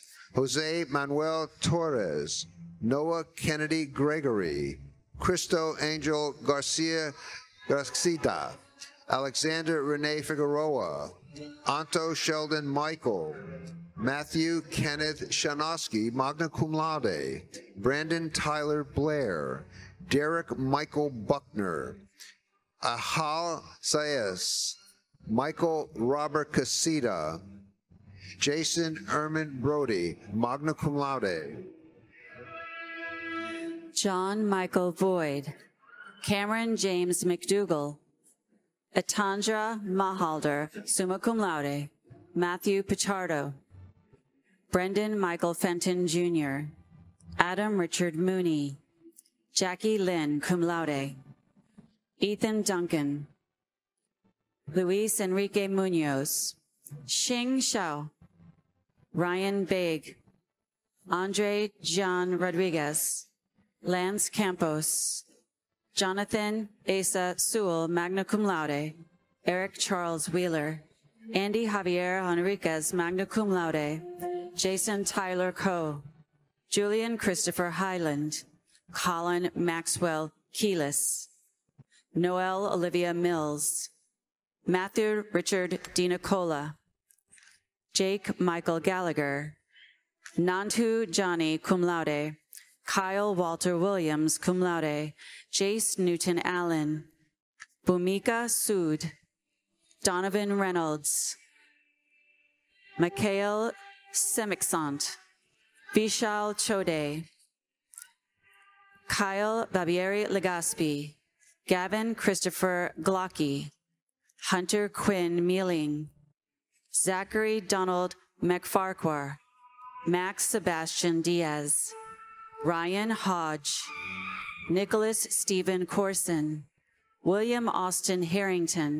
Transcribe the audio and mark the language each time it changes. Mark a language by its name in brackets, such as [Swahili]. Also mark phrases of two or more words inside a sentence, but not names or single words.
[English] Jose Manuel Torres. Noah Kennedy Gregory. Cristo Angel Garcia Garcita. Alexander Rene Figueroa. Anto Sheldon Michael. Matthew Kenneth Shanowski, [Latin] magna cum laude. [English] Brandon Tyler Blair. Derek Michael Buckner. Ahal Saez. Michael Robert Casita. Jason Erman Brody, [Latin] magna cum laude. [English] John Michael Void. Cameron James McDougall. Atandra Mahalder, [Latin] summa cum laude. [English] Matthew Pichardo. Brendan Michael Fenton, Jr. Adam Richard Mooney. Jackie Lynn, [Latin] cum laude. [English] Ethan Duncan. Luis Enrique Munoz. Xing Xiao. Ryan Baig. Andre John Rodriguez. Lance Campos. Jonathan Asa Sewell, [Latin] magna cum laude. [English] Eric Charles Wheeler. Andy Javier Enriquez, [Latin] magna cum laude. [English] Jason Tyler Coe. Julian Christopher Highland. Colin Maxwell Keelis. Noel Olivia Mills. Matthew Richard DiNicola. Jake Michael Gallagher. Nantu Johnny, [Latin] cum laude. [English] Kyle Walter Williams, [Latin] cum laude. [English] Jace Newton Allen. Bhumika Sood. Donovan Reynolds. Mikhail Semixant. Vishal Chode. Kyle Babieri Legaspi. Gavin Christopher Glocky. Hunter Quinn Mealing. Zachary Donald McFarquhar. Max Sebastian Diaz. Ryan Hodge. Nicholas Stephen Corson. William Austin Harrington.